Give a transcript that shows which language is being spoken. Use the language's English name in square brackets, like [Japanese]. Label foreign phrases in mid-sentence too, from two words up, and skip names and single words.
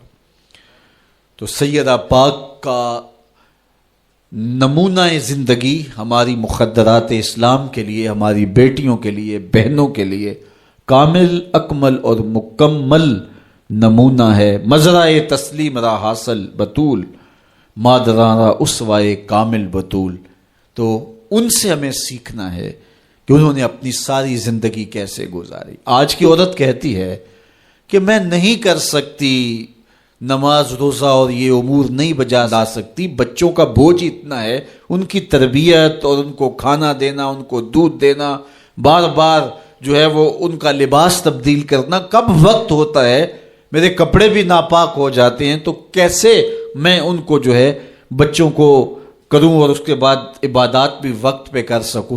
[Urdu] تو سیدہ پاک کا نمونہ زندگی ہماری مخدرات اسلام کے لیے, ہماری بیٹیوں کے لیے, بہنوں کے لیے کامل, اکمل اور مکمل نمونہ ہے. [Persian] مزرعہ تسلیم را حاصل بطول, مادران را اسوائے کامل بطول. [Urdu] تو ان سے ہمیں سیکھنا ہے کہ انہوں نے اپنی ساری زندگی کیسے گزاری. آج کی عورت کہتی ہے کہ میں نہیں کر سکتی نماز, روزہ اور یہ امور نہیں بجا لا سکتی, بچوں کا بوجھ اتنا ہے, ان کی تربیت اور ان کو کھانا دینا, ان کو دودھ دینا, بار بار جو ہے وہ ان کا لباس تبدیل کرنا, کب وقت ہوتا ہے, میرے کپڑے بھی ناپاک ہو جاتے ہیں, تو کیسے میں ان کو جو ہے بچوں کو کروں اور اس کے بعد عبادات بھی وقت پہ کر سکوں.